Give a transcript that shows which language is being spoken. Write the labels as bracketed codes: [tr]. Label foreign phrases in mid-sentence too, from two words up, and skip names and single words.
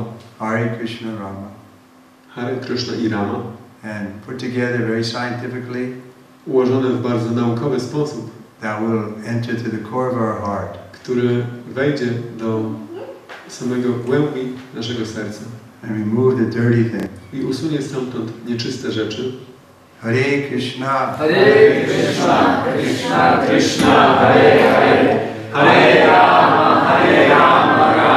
[sa] Hare Krishna Rama. Hare Krishna i Rama. [en] And put together very scientifically. [pl] Ułożone w bardzo naukowy sposób. [en] That will enter to the core of our heart. [pl] Który wejdzie do samego głębi naszego serca. [en] And remove the dirty thing. [pl] I usunie stamtąd nieczyste rzeczy. [sa] Hare Krishna. Hare Krishna, Krishna Krishna, Hare Hare. Hare Rama, Hare Rama,